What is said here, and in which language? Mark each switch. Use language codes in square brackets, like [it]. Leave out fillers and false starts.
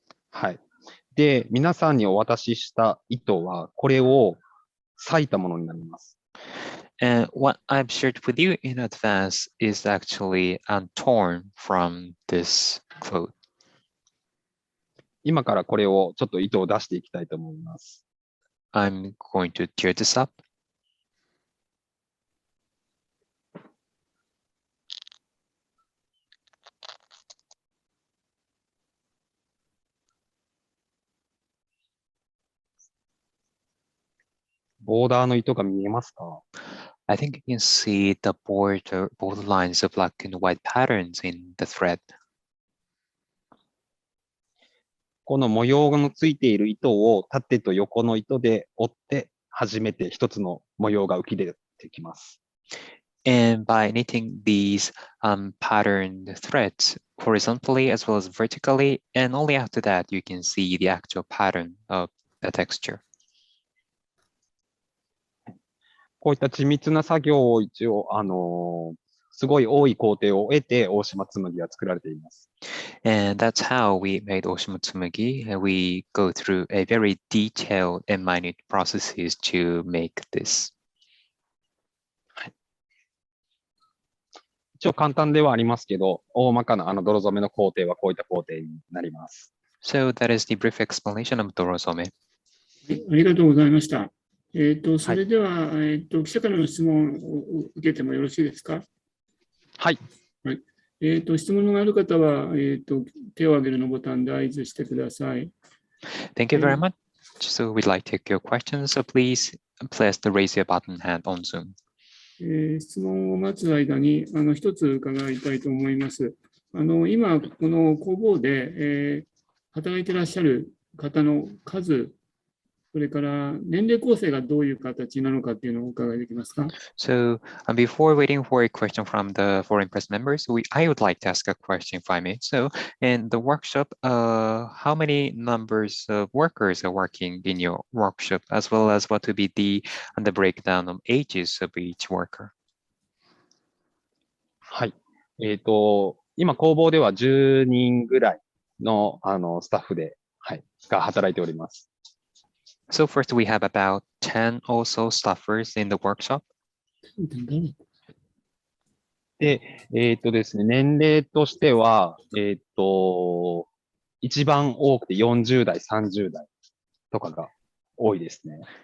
[ja] はい。で、皆さんにお渡しした糸は、これを裂いたものになります。 [en] And what I've shared with you in advance is actually torn from this cloth. [ja] 今からこれをちょっと糸を出していきたいと思います。 [en] I'm going to tear this up. [ja] ボーダーの糸が見えますか？ [en] I think you can see the border lines of black and white patterns in the thread. [ja] この模様のついている糸を縦と横の糸で折って初めて一つの模様が浮き出てきます。 [en] And by knitting these patterned threads horizontally as well as vertically, and only after that you can see the actual pattern of the texture. [ja] こういった緻密な作業を一応、すごい多い工程を終えて大島紬は作られています。 [en] And that's how we made Oshimatsumagi. We go through a very detailed and minute processes to make this. [ja] 一応簡単ではありますけど、大まかな泥染めの工程はこういった工程になります。 [en] So that is the brief explanation of dorozome. [ja] はい、ありがとうございました。それでは、記者からの質問を受けてもよろしいですか？はい。はい。質問がある方は、手を挙げるのボタンで合図してください。 [en] Thank you very much. So we'd like to take your questions. So please press the raise your button hand on Zoom. [ja] 質問を待つ間に一つ伺いたいと思います。今、この工房で、働いていらっしゃる方の数、それから年齢構成がどういう形なのかっていうのをお伺いできますか？ [en] So before waiting for a question from the foreign press members, I would like to ask a question if I may. So in the workshop, how many numbers of workers are working in your workshop, as well as what would be the breakdown of ages of each worker? [ja] はい。今、工房では10人ぐらいの、スタッフで、はい、が働いております。 [en] So first, we have about 10 or so staffers in the workshop. [ja] で、ですね、年齢としては、一番多くて40代、30代とかが多いですね。